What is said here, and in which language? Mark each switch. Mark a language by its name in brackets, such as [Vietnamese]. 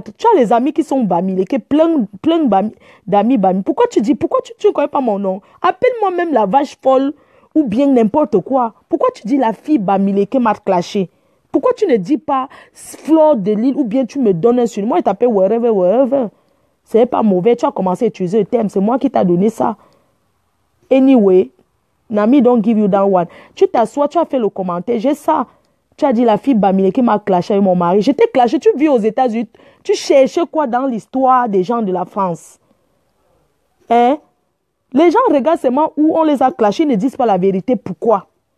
[French] Tu as les amis qui sont Bamileke, plein d'amis Bamileke. Pourquoi tu dis... Pourquoi tu ne connais pas mon nom? Appelle-moi même la vache folle ou bien n'importe quoi. Pourquoi tu dis la fille Bamileke m'a clashé? Pourquoi tu ne dis pas Fleur de Lille ou bien tu me donnes un surnom? Moi, je t'appelle [English] wherever, wherever. [French] C'est pas mauvais, tu as commencé à utiliser le terme, c'est moi qui t'ai donné ça. [English] Anyway, Nami don't give you that one. [French] Tu t'assois, tu as fait le commentaire, j'ai ça. Tu as dit la fille Bamileke m'a clashé avec mon mari. Je t'ai clashé, tu vis aux États-Unis. Tu cherches quoi dans l'histoire des gens de la France? Hein? Les gens regardent seulement où on les a clashés, ils ne disent pas la vérité. Pourquoi?